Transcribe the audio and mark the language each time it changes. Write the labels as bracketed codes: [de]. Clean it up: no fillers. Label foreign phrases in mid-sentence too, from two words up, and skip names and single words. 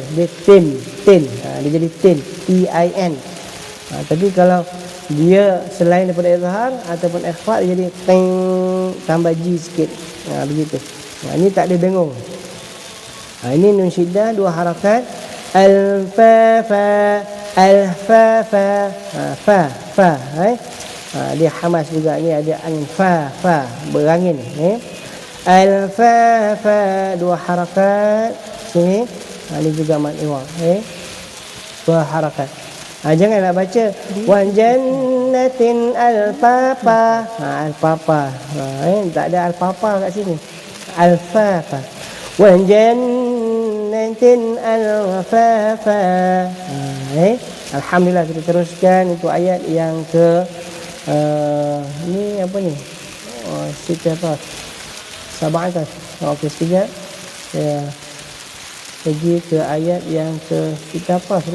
[ms] Dia tin, tin. Dia jadi tin, T-I-N. Tapi kalau dia selain daripada izhar ataupun ikhfa, dia jadi ting, tambah G sikit. Begitu. Ini tak ada dengung. Ini nun syiddah 2 harakat. [ar] ألفافا، ألفافا. [ms] Fa. Dia hamas juga. Ni ada an-fa-fa, berangin. Al-fa-fa 2 harakat. Sini. Ini juga [ar] مد عوض. [ms] 2 harakat. Jangan nak baca [ar] وجنات الببا. [ms] Al-papa. Tak ada al-papa kat sini. [ar] ألفافا. وجنات ألفافا. [ms] Alhamdulillah, kita teruskan untuk ayat yang ke ni apa ni? Sita apa? 17. Okey, sekejap. Saya pergi ke ayat yang kita hafaz lah.